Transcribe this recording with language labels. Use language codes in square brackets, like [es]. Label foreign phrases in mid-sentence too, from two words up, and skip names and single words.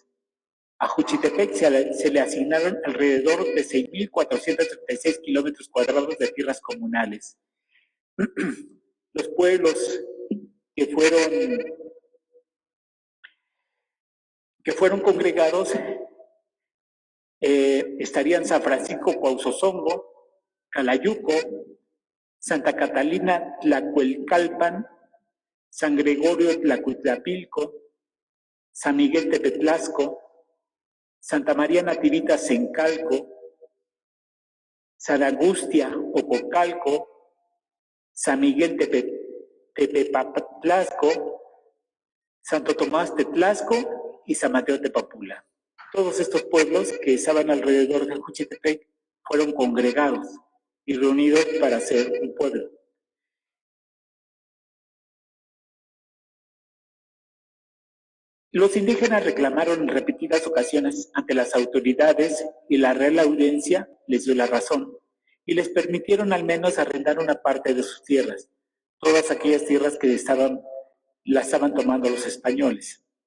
[es] A Juchitepec se le asignaron alrededor de 6.436 kilómetros cuadrados de tierras comunales. Los pueblos que fueron congregados estarían San Francisco Cuauzozongo, Calayuco, Santa Catalina Tlacuelcalpan, San Gregorio Tlacuitlapilco, San Miguel Tepetlasco, Santa María Nativita Sencalco, San Agustia Ococalco, San Miguel Tepepatlasco, Santo Tomás Tetlasco y San Mateo Tepapula. Todos estos pueblos que estaban alrededor de Juchitepec fueron congregados y reunidos para hacer un pueblo. Los indígenas reclamaron en repetidas ocasiones ante las autoridades y la Real Audiencia les dio la razón y les permitieron al menos arrendar una parte de sus tierras, todas aquellas tierras que las estaban tomando los españoles.